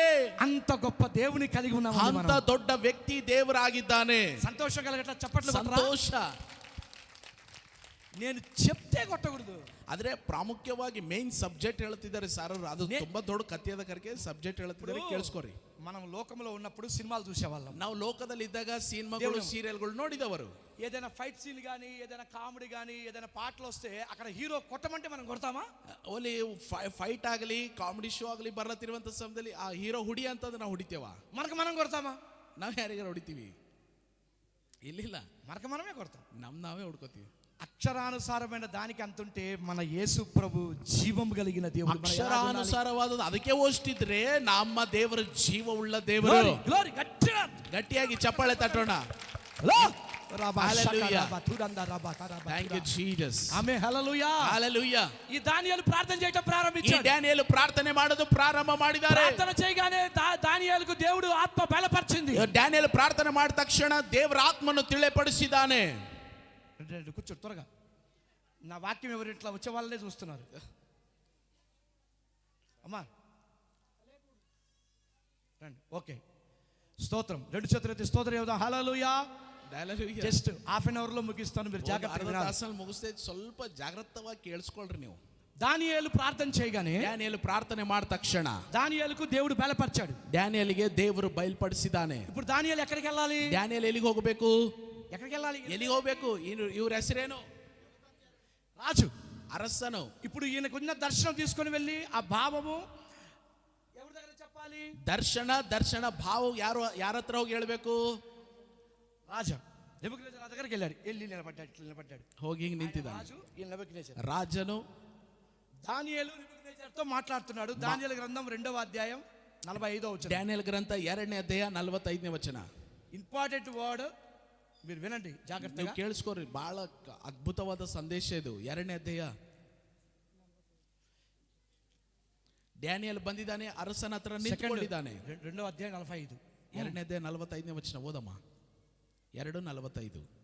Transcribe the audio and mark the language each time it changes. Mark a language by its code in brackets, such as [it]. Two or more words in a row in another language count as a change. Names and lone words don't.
[te] అంత గొప్ప దేవుని కలిగి ఉన్నాము. [kn] ಅಂತ ದೊಡ್ಡ ವ್ಯಕ್ತಿ ದೇವರಾಗಿದ್ದಾನೆ. [te] సంతోషం కలగట్ల చప్పట్లు. [kn] ಸಂತೋಷ. [te] నేను చెప్తే కొట్టకూడదు. [kn] ಆದ್ರೆ ಪ್ರಾಮುಖ್ಯವಾಗಿ [en] main subject [kn] ಹೇಳ್ತಿದ್ದಾರೆ ಸರ್. ಅದು ತುಂಬಾ ದೊಡ್ಡ ಕಥೆಯಾದ ಕರೆಗೆ ಸಬ್ಜೆಕ್ಟ್ ಹೇಳ್ತಿದ್ದಾರೆ, ಕೇಳಿಸ್ಕೊರಿ. [te] మనం లోకంలో ఉన్నప్పుడు సినిమాలు చూసేవాళ్ళం. [kn] ನಾವು ಲೋಕದಲ್ಲಿ ಇದ್ದಾಗ ಸಿನಿಮಾಗಳು ಸೀರಿಯಲ್ಗಳು ನೋಡಿದವರು. [te] ఏదైనా [en] fight scene [te] కానీ, ఏదైనా కామెడీ కానీ, ఏదైనా పాటలు వస్తే అక్కడ హీరో కొట్టమంటే మనం కొడతామా? [kn] ಓಲಿ ಫೈಟ್ ಆಗಲಿ, [en] comedy show [kn] ಆಗಲಿ ಬರ್ಲತ್ತಿರುವಂತ ಸಮಯದಲ್ಲಿ ಆ ಹೀರೋ ಹುಡಿ ಅಂತಂದ್ರೆ ನಾವು ಹೊಡಿತೇವ? [te] మనం కొడతామా? [kn] ನಾವು ಯಾರಿಗಾರು ಹೊಡಿತೀವಿ? ಇಲ್ಲಿಲ್ಲ, [te] మనమే కొడతాం. [kn] ನಾವೇ ಹೊಡ್ಕೋತೀವಿ. [te] అక్షరానుసారమైన దానికి అంతుంటే మన యేసు ప్రభు జీవం కలిగిన దేవుడు. [kn] ಅಕ್ಷರಾನುಸಾರವಾದದ್ದು ಅದಕ್ಕೆ ಹೋಷ್ಟಿದ್ರೆ ನಮ್ಮ ದೇವರು ಜೀವ ಉಳ್ಳ ದೇವರು. ಗಟ್ಟಿಯಾಗಿ ಚಪ್ಪಾಳೆ ತಟ್ಟೋಣ. [en] Thank you Jesus. [te] ఆమేన్. హల్లెలూయా. హల్లెలూయా. ఈ దానియేలు ప్రార్థన చేయడం ప్రారంభించాడు. [kn] ఈ డానియేలు ప్రార్థನೆ ಮಾಡೋದು ಪ್ರಾರಂಭ ಮಾಡಿದ್ದಾರೆ. [te] ప్రార్థన చేయగానే దానియేలుకు దేవుడు ఆత్మ బలపరిచింది. [kn] డానియేలు ప్రార్థನೆ ಮಾಡಿದ ತಕ್ಷಣ ದೇವರ ಆತ್ಮನು ತಿಳಿಪಡಿಸಿದ್ದಾನೆ. [te] కూర్చోడు త్వరగా. నా వాక్యం ఎవరు ఇట్లా వచ్చే వాళ్ళనే చూస్తున్నారు. అమ్మా రండి. ఓకే, స్తోత్రం. రెండు చేతులు ఎత్తి స్తోత్రం చెబుదాం. హల్లెలూయా. [en] just half an hour [te] లో ముగిస్తాను, మీరు జాగ్రత్తగా [kn] ಮುಗಿಸ್ತೇ. ಸ್ವಲ್ಪ ಜಾಗೃತವಾಗಿ ಕೇಳಿಸ್ಕೊಳ್ರಿ ನೀವು. [te] దానియేలు ప్రార్థన చేయగానే [kn] డానియేలు ಪ್ರಾರ್ಥನೆ ಮಾಡಿದ ತಕ್ಷಣ [te] దానియేలుకు దేవుడు బలపరిచాడు. [kn] డానియేలుಗೆ ದೇವರು ಬಯಲ್ಪಡಿಸಿದ್ದಾನೆ. [te] ఇప్పుడు దానియేలు ఎక్కడికి వెళ్ళాలి? [kn] డానియేలు ಎಲ್ಲಿಗೆ ಹೋಗಬೇಕು? [te] ఎక్కడికి వెళ్ళాలి? [kn] ಎಲ್ಲಿಗೆ ಹೋಗಬೇಕು? ಇವ್ರ ಹೆಸರೇನು? [te] రాజు, [kn] ಅರಸನು. [te] ఇప్పుడు ఈయనకున్న దర్శనం తీసుకొని వెళ్ళి ఆ భావము ఎవరి దగ్గర చెప్పాలి? [kn] ದರ್ಶನ ಭಾವ ಯಾರ ಹತ್ರ ಹೋಗಿ ಹೇಳ್ಬೇಕು? [te] రాజా నెబుకద్నెజర్ దగ్గరికి వెళ్ళాడు. వెళ్ళి నిలబడ్డాడు. [kn] ಹೋಗಿ ನಿಂತಿದ್ದಾನೆ. [te] రాజు నెబుకద్నెజర్. [kn] ರಾಜನು [te] దానియేలు నెబుకద్నెజర్తో మాట్లాడుతున్నాడు. దానియేలు గ్రంథం 2వ అధ్యాయం 45వ వచనం. డానియేలు గ్రంథ [kn] 2ನೇ ಅಧ್ಯಾಯ 45ನೇ ವಚನ. [en] important word, [te] మీరు వినండి జాగ్రత్తగా. [kn] ಕೇಳಿಸ್ಕೊರಿ, ಬಹಳ ಅದ್ಭುತವಾದ ಸಂದೇಶ ಇದು. 2ನೇ ಅಧ್ಯಾಯ. ಡ್ಯಾನಿಯಲ್ ಬಂದಿದ್ದಾನೆ, ಅರಸನ ಹತ್ರ ನಿಂತುಕೊಂಡಿದ್ದಾನೆ. [te] 2వ అధ్యాయం 45. [kn] 2ನೇ ಅಧ್ಯಾಯ 45ನೇ ವಚನ ಓದಮ್ಮ. 2:45.